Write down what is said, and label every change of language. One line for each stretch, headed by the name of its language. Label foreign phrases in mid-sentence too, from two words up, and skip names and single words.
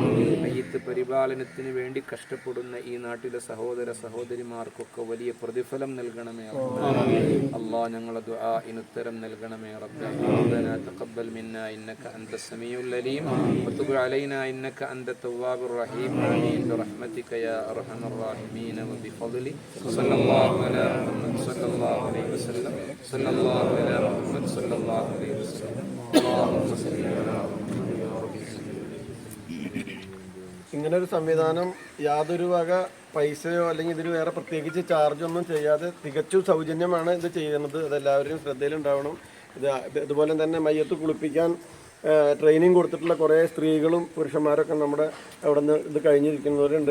Malayalam: മയ്യിത്ത് പരിപാലനത്തിന് വേണ്ടി കഷ്ടപ്പെടുന്ന ഈ നാട്ടിലെ സഹോദര സഹോദരിമാർക്കൊക്കെ വലിയ പ്രതിഫലം നൽകണമേ റഹ്മാനെ. അല്ലാഹ്, ഞങ്ങളുടെ ദുആഇന് ഉത്തരം നൽകണമേ റബ്ബേ.
Arabic: ربنا تقبل منا إنك أنت السميع العليم وتب علينا إنك أنت التواب الرحيم. آمين برحمتك يا أرحم الراحمين وبفضله صلى الله على محمد صلى الله عليه وسلم صلى الله على محمد صلى الله عليه وسلم اللهم صل على محمد يا رب.
Malayalam: ഇങ്ങനൊരു സംവിധാനം യാതൊരു വക പൈസയോ അല്ലെങ്കിൽ ഇതിന് വേറെ പ്രത്യേകിച്ച് ചാർജൊന്നും ചെയ്യാതെ തികച്ചും സൗജന്യമാണ് ഇത് ചെയ്യുന്നത്. അതെല്ലാവരും ശ്രദ്ധയിലുണ്ടാവണം. ഇതുപോലെ തന്നെ മയ്യത്ത് കുളിപ്പിക്കാൻ ട്രെയിനിങ് കൊടുത്തിട്ടുള്ള കുറേ സ്ത്രീകളും പുരുഷന്മാരൊക്കെ നമ്മുടെ അവിടെ നിന്ന് ഇത് കഴിഞ്ഞിരിക്കുന്നവരുണ്ട്.